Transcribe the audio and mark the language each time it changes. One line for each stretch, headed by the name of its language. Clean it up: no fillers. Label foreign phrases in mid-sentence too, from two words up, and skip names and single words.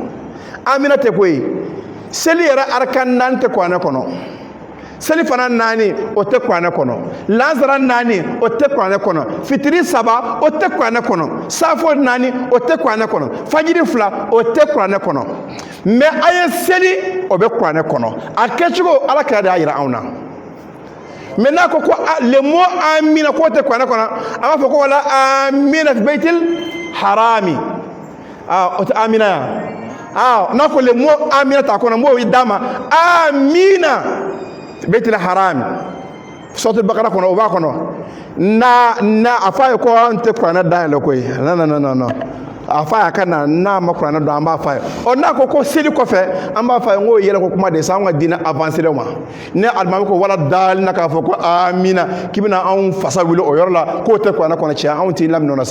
Bambara: amina tɛ koyi seli yɛrɛ arkan 4 tɛ kuranɛ kɔnɔ seli fana 4 o tɛ kuranɛ kɔnɔ lazara 4 o tɛ kuranɛ kɔnɔ fitiri 7 o tɛ kuranɛ kɔnɔ safo 4 o tɛ kuranɛ kɔnɔ fajiri 2 o tɛ kuranɛ kɔnɔ mais a ye seli o bɛ kuranɛ kɔnɔ a kɛcogo ala kira de y'a jira anw na mais n'a ko
French: le mot
Bambara: amina k'o tɛ kuranɛ kɔnɔ a b'a fɔ ko
Arabic: ولا آمين في بيت الحرام
Bambara: o tɛ amina ya n'a ko
French: le mot
Bambara: amina t'a kɔnɔ n b'o d'a ma
Arabic: آمين بيت الحرام
Bambara: suratul bakara kɔnɔ o b'a kɔnɔ na a fɔ a ye ko an tɛ kuranɛ dayɛlɛ koyi non a fɔ a ye ka na n'a ma kuranɛ dɔn an b'a fɔ a ye n'a ko seli kɔfɛ an b'a fɔ a ye n k'o yɛlɛ ko kuma de sa an ka diinɛ avancé ma ne alimami ko wala dalina k'a fɔ ko amina k'i bɛna anw fasa wuli o yɔrɔ la k'o tɛ kuranɛ kɔnɔ tiɲɛ anw t'i laminɛ o la